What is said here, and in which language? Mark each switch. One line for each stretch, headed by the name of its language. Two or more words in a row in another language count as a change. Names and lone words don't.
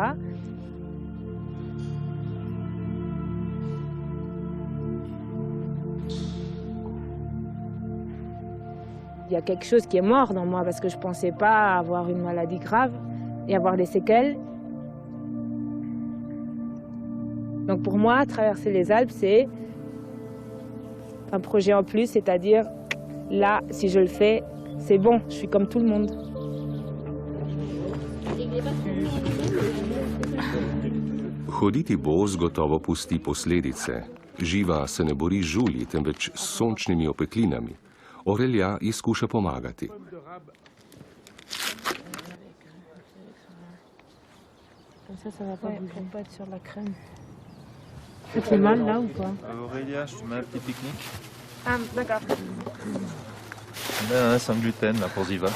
French: Il y a quelque chose qui est mort dans moi parce que je ne pensais pas avoir une maladie grave et avoir des séquelles. Donc pour moi, traverser les Alpes, c'est un projet en plus, c'est-à-dire là, si je le fais, c'est bon, je suis comme tout le monde.
Slovenian: Hoditi boz gotovo pusti posledice. Živa se ne bori z žulji, temveč s sončnimi opeklinami. Aurélia ji skuša pomagati.
French: Comme ça va pas bouger. Faut pas être sur la crème. Ça fait mal là ou pas? Aurélia, je te mets un petit pique-nique. Ah, d'accord. Là, sans gluten, là, pour Ziva.